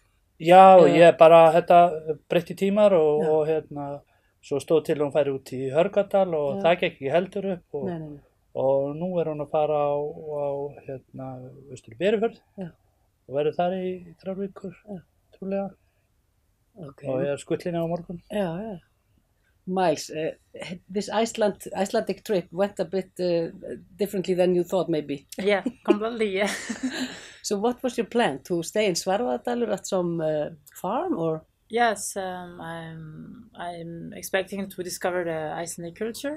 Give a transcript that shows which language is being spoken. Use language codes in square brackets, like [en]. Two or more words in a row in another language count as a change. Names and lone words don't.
[is] Já, ég bara, þetta breytti tímar og hérna, svo stóð til hún færi út í Hörgárdal og það gekk ekki heldur upp og nú er hún að fara á hérna, Austur-Berufjörð og verður þar í 3 vikur, trúlega. Okay. Og ég er skuttlinni á morgun. Já. [en] Miles, this Icelandic trip went a bit differently than you thought maybe. Yeah, completely, yeah. So what was your plan? To stay in Svarfaðardalur at some farm or? Yes, I'm expecting to discover the Icelandic culture.